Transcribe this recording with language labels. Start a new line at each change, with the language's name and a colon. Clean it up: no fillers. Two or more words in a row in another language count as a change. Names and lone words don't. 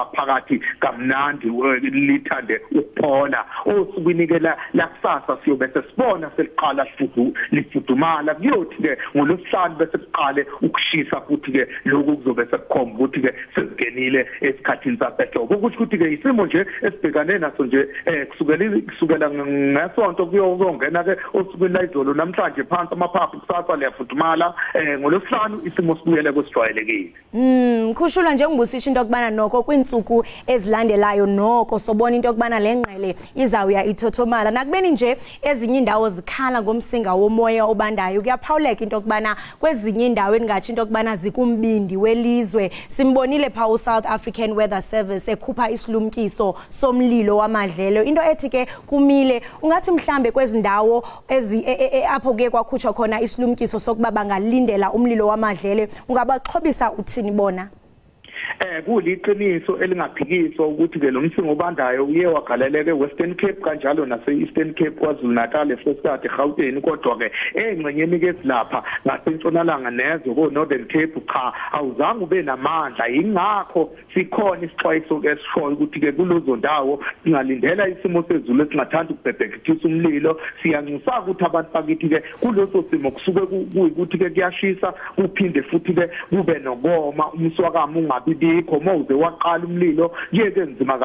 Zulu: phakathi kamnandi lithande ukuphola osukwini ke la kusasa siyobe sesibona seliqala lifudumala kuyothi ke ngolosihlanu bese siqale ukushisa futhi ke lokhu kuzobe sekukhomba ukuthi ke sesingenile esikhathini sasehlobo ukuthi ke isimo nje esibhekane naso nje kusukela ngesonto kuyongena ke osukwini la izolo namhlanje phansi amaphaphu kusasa liyafudumala ngolosihlanu isimo sibuyele kwesijwayelekile.
Xhosa: Mkhushula nje ngibusisha into okubana noko kwinsuku ezilandelayo noko sobona into okubana lengqele izawuya ithothomala nakubeni nje ezinye indawo zikhala ngomsinga womoya obandayo kuyaphawuleka into okubana kwezinye indawo engathi into okubana zikumbindi welizwe simbonile pha uSouth African Weather Service ekhupha isilumkiso somlilo wamadlelo into ethi ke kumile ungathi mhlambe kwezindawo apho ke kwakhutshwa khona isilumkiso sokuba bangalindela umlilo wamadlelo ungabaxhobisa uthini bona?
Zulu: Kuliqiniso elingaphikiswa ukuthi ke lo msinga obandayo uye wagaleleke eWestern Cape kanjalo naseEastern Cape kwaZulu Natal eFrestata eGauteng kodwa ke engxenyeni ke silapha ngasentshonalanga nezo koNorthern Cape cha awuzange ube namandla ingakho sikhona isixwayiso ke sishoyo ukuthi ke kulozo ndawo singalindela isimo sezulu esingathanda ukubhebhekithisa umlilo siyanxusa ukuthi abantu bakithi ke kuloso simo kusuke kuyikuthi ke kuyashisa kuphinde futhi ke kube nokoma umswakamo ungabi ingcindikho mawuze waqala umlilo kuyeke nzima